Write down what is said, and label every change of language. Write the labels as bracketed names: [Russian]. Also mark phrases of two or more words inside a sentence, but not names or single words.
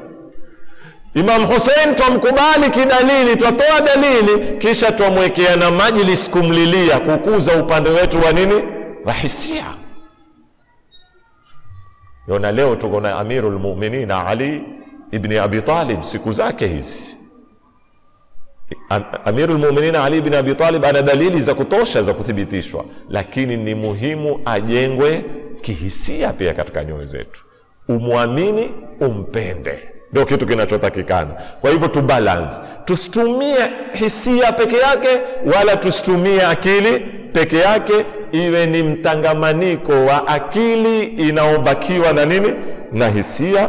[Swahili] Imam Hussein twamkubali kidalili, twatoa dalili, kisha twamwekea na majlis kumlilia, kukuza upande wetu wa nini, rahisia. Yona leo tuko na Amirul Mu'minin Ali ibn Abi Talib, siku zake hizi. Amirul Mu'minin Ali ibn Abi Talib ana dalili za kutosha za kuthibitishwa, lakini ni muhimu ajengwe kihisia pia katika nyoyo zetu. Umuamini, umpende, ndio kitu kinachotakikana. Kwa hivyo tu balance, tusitumie hisia peke yake wala tusitumie akili peke yake, iwe ni mtangamaniko wa akili inaobakiwa na nini, na hisia.